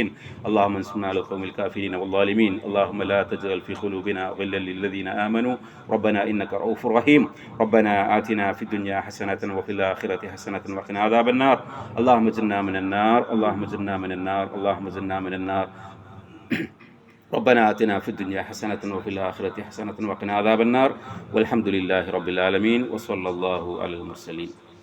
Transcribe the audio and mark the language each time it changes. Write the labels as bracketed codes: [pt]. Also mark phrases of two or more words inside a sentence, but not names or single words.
[ar] اللهم انصرنا على القوم الكافرين والظالمين. اللهم لا تجعل في قلوبنا غلا للذين آمنوا ربنا إنك رؤوف رحيم. ربنا آتنا في الدنيا حسنة وفي الآخرة حسنة وقنا عذاب النار. اللهم أجرنا من النار. اللهم أجرنا من النار. اللهم أجرنا من النار. ربنا آتنا في الدنيا حسنة وفي الآخرة حسنة وقنا عذاب النار والحمد لله رب العالمين وصلى الله على المرسلين.